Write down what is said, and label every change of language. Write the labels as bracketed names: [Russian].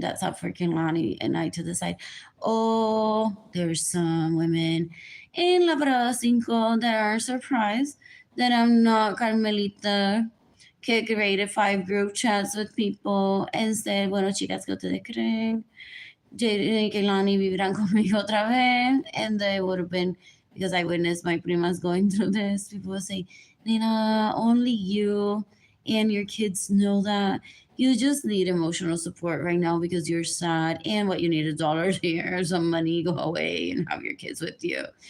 [English] That's up for Kaylani and I to decide. Oh, there's some women in La Parada Cinco that are surprised that I'm not Carmelita, que created 5 group chats with people and said, [Spanish] bueno, chicas, ¿qué ustedes creen? Jaden y Kaylani vivirán conmigo otra vez. [English] And they would have been, because I witnessed my primas going through this, people would say, Nina, only you and your kids know that. You just need emotional support right now because you're sad, and what you need is dollars here, some money, go away and have your kids with you.